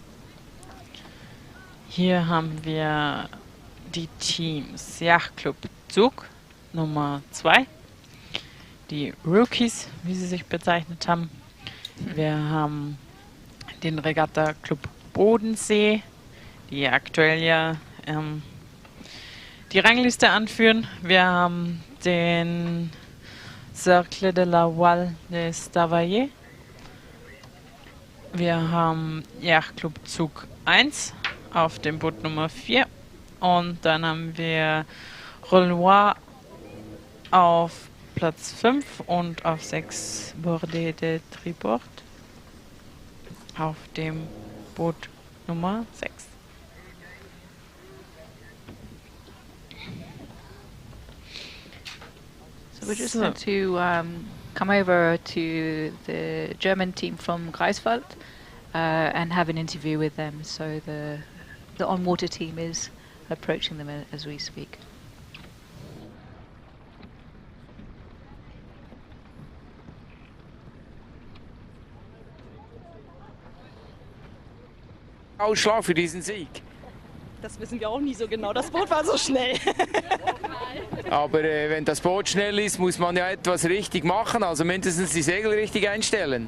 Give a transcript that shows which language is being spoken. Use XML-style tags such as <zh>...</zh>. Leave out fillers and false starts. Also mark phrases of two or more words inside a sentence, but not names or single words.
<de>Hier haben wir die Teams Yacht-Club Zug Nummer 2, die Rookies, wie sie sich bezeichnet haben. Wir haben den Regatta-Club Bodensee, die aktuell ja die Rangliste anführen. Wir haben den Cercle de la Voile des Davayers. Wir haben Yacht-Club Zug 1 auf dem Boot Nummer 4. Und dann haben wir Rollois auf Platz 5 und auf 6 Bordé de Tribord auf dem Boot Nummer 6.</de> <en>So we're just going to come over to the German team from Greifswald and have an interview with them. So the on-water team is approaching them as we speak.</en> <de>Ausschlag für diesen Sieg? Das wissen wir auch nie so genau. Das Boot war so schnell. Aber wenn das Boot schnell ist, muss man ja etwas richtig machen, also mindestens die Segel richtig einstellen.</de>